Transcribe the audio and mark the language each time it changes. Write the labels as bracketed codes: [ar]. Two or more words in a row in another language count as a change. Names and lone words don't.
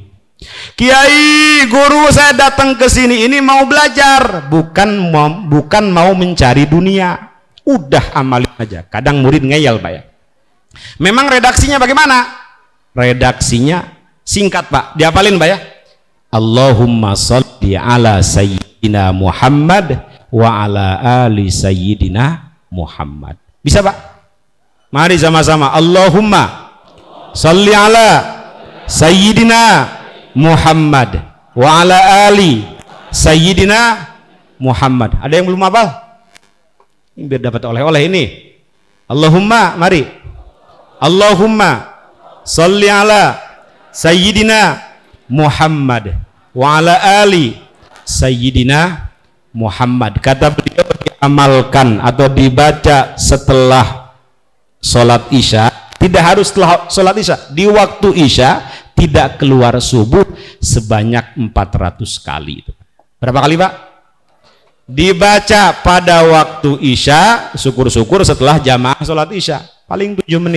[id] Kiai, guru saya datang ke sini ini mau belajar, bukan mau mencari dunia. Udah amalin aja. Kadang murid ngeyel Pak ya. Memang redaksinya bagaimana? Redaksinya singkat Pak, diapalin Pak ya. [ar] اللهم صل على سيدنا محمد وعلى آل سيدنا محمد. [id] Bisa Pak? Mari sama-sama. [ar] اللهم صل على سيدنا محمد وعلى آل سيدنا محمد. [id] Ada yang belum hafal? Ini biar dapat oleh-oleh ini. Allahumma, mari. [ar] اللهم صل على سيدنا محمد وعلى آل سيدنا محمد. [id] Kata beliau, diamalkan atau dibaca setelah sholat isya, tidak harus setelah sholat isya, di waktu isya, tidak keluar subuh sebanyak 400 kali. Berapa kali Pak? Dibaca pada waktu isya, syukur-syukur setelah jamaah sholat isya, paling 7 menit.